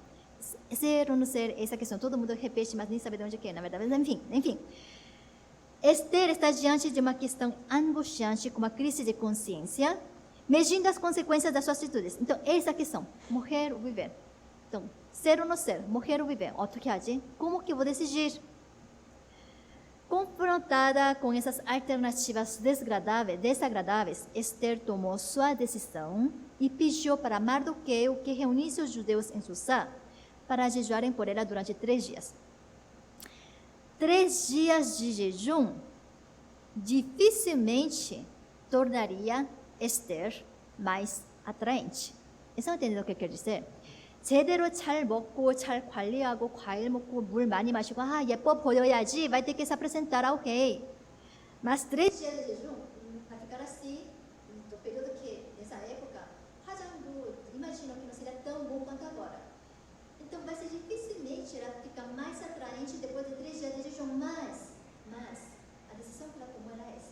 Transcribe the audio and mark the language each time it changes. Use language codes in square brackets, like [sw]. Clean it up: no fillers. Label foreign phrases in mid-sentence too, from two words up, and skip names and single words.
[pt] Ser ou não ser, eis a questão. Todo mundo repete, mas nem sabe de onde é, na verdade. Mas, enfim. Esther está diante de uma questão angustiante, como a crise de consciência, medindo as consequências das suas atitudes. Então, essa é a questão. Morrer ou viver? Então, ser ou não ser? Morrer ou viver? [ko] 어떻게 하지? [pt] Como que eu vou decidir? Confrontada com essas alternativas desagradáveis, Esther tomou sua decisão e pediu para Mardoqueu que reunisse os judeus em Susá para jejuarem por ela durante 3 dias. 3 dias de jejum dificilmente tornaria Esther mais atraente. Estão entendendo o que quer dizer? [ko] 제대로 잘 먹고 잘 관리하고 과일 먹고 물 많이 마시고 예뻐 보여야지 [pt] vai ter que se apresentar ao rei. Mas 3 dias de jejum vai ficar assim, no período que nessa época 화장도 imagino que não seria tão bom quanto agora. Então vai ser dificilmente ela ficar mais atraente depois de 3 dias de jejum, mas a decisão que ela tomou era essa.